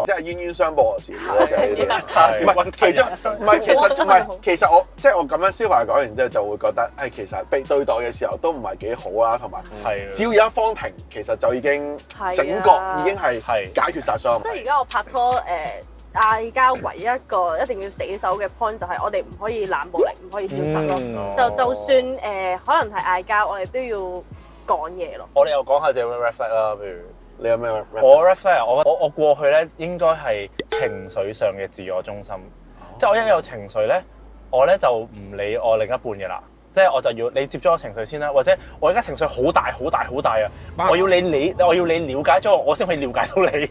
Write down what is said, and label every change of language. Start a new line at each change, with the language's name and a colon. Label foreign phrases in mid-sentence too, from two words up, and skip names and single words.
Cantonese: 即係冤冤相報嘅事咯，就係呢啲。唔係，其實我即係我咁樣消化講完之後，就會覺得誒，其實被對待嘅時候都唔係幾好啦，同埋只要有一方停，其實就已經醒覺，已經係解決曬所有問題。即係而家我拍拖嗌交唯一一個一定要死守嘅 point 就係我哋唔可以冷暴力，唔可以消失咯。就算可能係嗌交，我哋都要講嘢咯。我哋又講下自己
English: red flag
Cantonese: 啦，譬如你有咩
English: red flag？
Cantonese: 我
English: red flag，
Cantonese: 我過去咧應該係情緒上嘅自我中心，即係我一有情緒咧，我咧就唔理我另一半嘅啦。即係我就要你接咗我情緒先啦，或者我而家情緒好大啊！我要你了解咗我先可以了解到你。